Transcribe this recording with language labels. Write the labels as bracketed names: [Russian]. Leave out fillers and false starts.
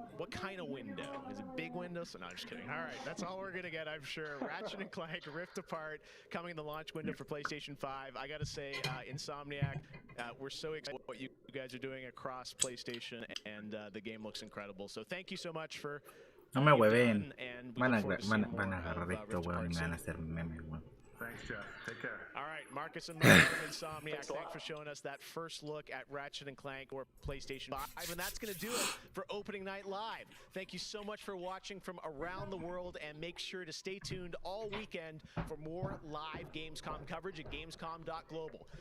[English] What kind of window? Is it big window? So, no, just kidding. All right, that's all we're going to get, I'm sure. Ratchet and Clank Rift Apart coming in the launch window for PlayStation 5. I got to say, Insomniac, we're so excited what you guys are doing across PlayStation, and the game looks incredible. So thank you so much for... [Spanish] No me hueven. Van a agarrar esto, weón, y me van a hacer memes, weón. [English] Thanks, Jeff. Take care. All right, Marcus and Mike from Insomniac, thanks for showing us that first look at Ratchet & Clank or PlayStation 5. And that's going to do it for Opening Night Live. Thank you so much for watching from around the world, and make sure to stay tuned all weekend for more live Gamescom coverage at Gamescom.global.